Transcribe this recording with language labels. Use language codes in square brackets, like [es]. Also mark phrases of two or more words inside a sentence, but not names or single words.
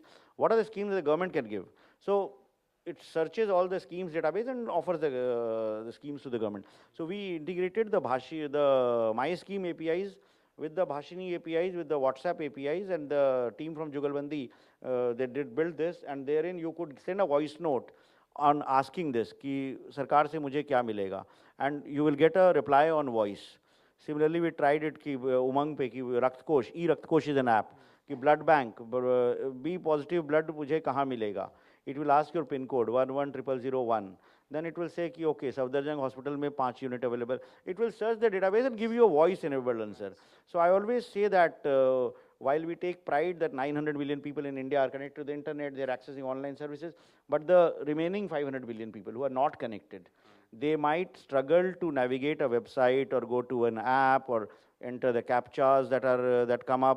[en] What are the schemes that the government can give? So it searches all the schemes database and offers the schemes to the government. So we integrated the My Scheme APIs with the Bhashini APIs, with the WhatsApp APIs, and the team from Jugalbandi, they did build this, and therein you could send a voice note on asking this, [hi] कि सरकार से मुझे क्या मिलेगा, [en] and you will get a reply on voice. Similarly, we tried it ki Umang pe, ki Raktkosh, e-Raktkosh is an app, ki blood bank, B positive blood [hi] मुझे कहाँ मिलेगा. [en] It will ask your pin code 110001. Then it will say ki okay, Safdarjung Hospital mein 5 unit available. It will search the database and give you a voice enabled answer. So I always say that while we take pride that 900 million people in India are connected to the internet, they are accessing online services, but the remaining 500 million people who are not connected, they might struggle to navigate a website or go to an app or enter the captchas that come up.